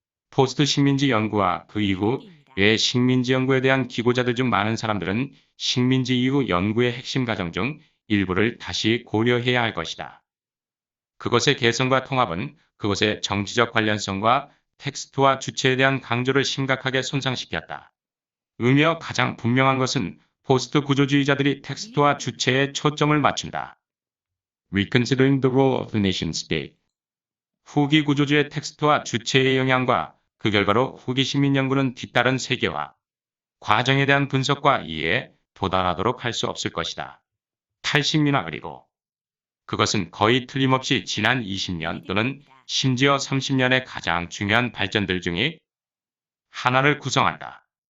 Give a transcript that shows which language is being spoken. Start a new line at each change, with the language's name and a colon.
Korean: 포스트 식민지 연구와 그 이후의 식민지 연구에 대한 기고자들 중 많은 사람들은 식민지 이후 연구의 핵심 과정 중 일부를 다시 고려해야 할 것이다. 그것의 개성과 통합은 그것의 정치적 관련성과 텍스트와 주체에 대한 강조를 심각하게 손상시켰다. 으며 가장 분명한 것은 포스트 구조주의자들이 텍스트와 주체에 초점을 맞춘다.
English: Reconsidering the role of the nation state.
Korean: 후기 구조주의 텍스트와 주체의 영향과 그 결과로 후기 시민 연구는 뒤따른 세계화, 과정에 대한 분석과 이해에 도달하도록 할 수 없을 것이다. 탈식민화 그리고 그것은 거의 틀림없이 지난 20년 또는 심지어 30년의 가장 중요한 발전들 중의 하나를 구성한다.